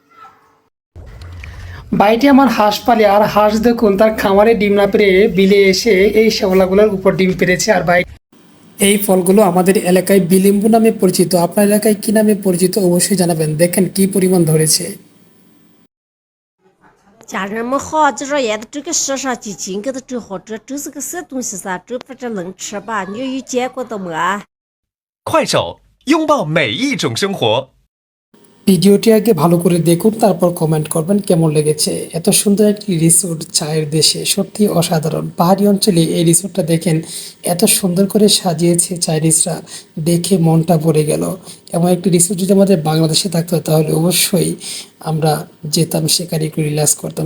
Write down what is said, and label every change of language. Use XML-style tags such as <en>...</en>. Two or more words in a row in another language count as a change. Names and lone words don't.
<bn>বাইটি আমার হাঁস পালে, আর হাঁস দেখুন তার খামারে ডিম না পেরে বিলে এসে এই শ্যাওলাগুলোর উপর ডিম পেরেছে। আর এই ফলগুলো আমাদের এলাকায় বিলিম্বু নামে পরিচিত। আপনার এলাকায় কি নামে পরিচিত অবশ্যই জানাবেন। দেখেন কি পরিমাণ ধরেছে।</bn> <zh>家人们好，这说也得这个时尚基金给他整好，这是个啥东西噻？这不这能吃吧？你有见过的没？快手，拥抱每一种生活。</zh> <bn>ভিডিওটি আগে ভালো করে দেখুন, তারপর কমেন্ট করবেন কেমন লেগেছে। এত সুন্দর একটি রিসোর্ট চায়ের দেশে, সত্যি অসাধারণ। পাহাড়ি অঞ্চলে এই রিসোর্টটা দেখেন এত সুন্দর করে সাজিয়েছে চাইনিজরা, দেখে মনটা ভরে গেল। এমন একটি রিসোর্ট যদি আমাদের বাংলাদেশে থাকতো তাহলে অবশ্যই আমরা যেতাম, সেখানে একটু রিল্যাক্স করতাম।</bn>